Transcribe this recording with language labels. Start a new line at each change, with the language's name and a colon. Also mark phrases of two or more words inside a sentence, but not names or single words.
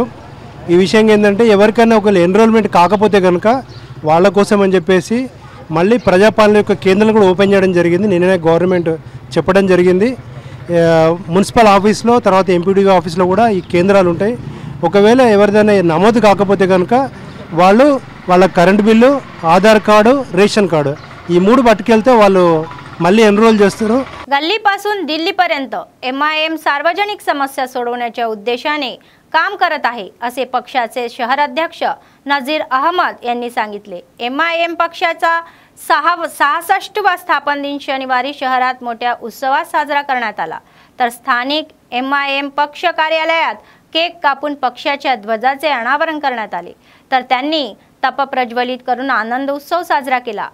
Telugu: ఈ విషయం ఏంటంటే ఎవరికైనా ఒకవేళ ఎన్రోల్మెంట్ కాకపోతే కనుక వాళ్ళ కోసం అని చెప్పేసి మళ్ళీ ప్రజాపాలన యొక్క కేంద్రాలు కూడా ఓపెన్ చేయడం జరిగింది। నిన్ననే గవర్నమెంట్ చెప్పడం జరిగింది।
English: municipal office lo
Telugu: తర్వాత
English: MPDO office lo
Telugu: కూడా ఈ కేంద్రాలు ఉంటాయి। ఒకవేళ ఎవరిదైనా నమోదు కాకపోతే కనుక వాళ్ళు వాళ్ళ
English: current bill,
Telugu: ఆధార్
English: card, ration card
Telugu: ఈ మూడు పట్టుకెళ్తే వాళ్ళు मल्ली एनरोल చేస్తారు।
Marathi: गल्लीपासून दिल्लीपर्यंत MIM सार्वजनिक समस्या सोडवण्याच्या उद्देशाने काम करत आहे असे पक्षाचे शहर अध्यक्ष नजीर अहमद यांनी सांगितले। MIM पक्षाचा 66वा स्थापन दिन शनिवारी शहरात मोठ्या उत्सवात साजरा करण्यात आला, तर स्थानिक MIM पक्ष कार्यालयात केक कापून पक्षाच्या ध्वजाचे अनावरण करण्यात आले, तर त्यांनी तप प्रज्वलित करून आनंद उत्सव साजरा केला।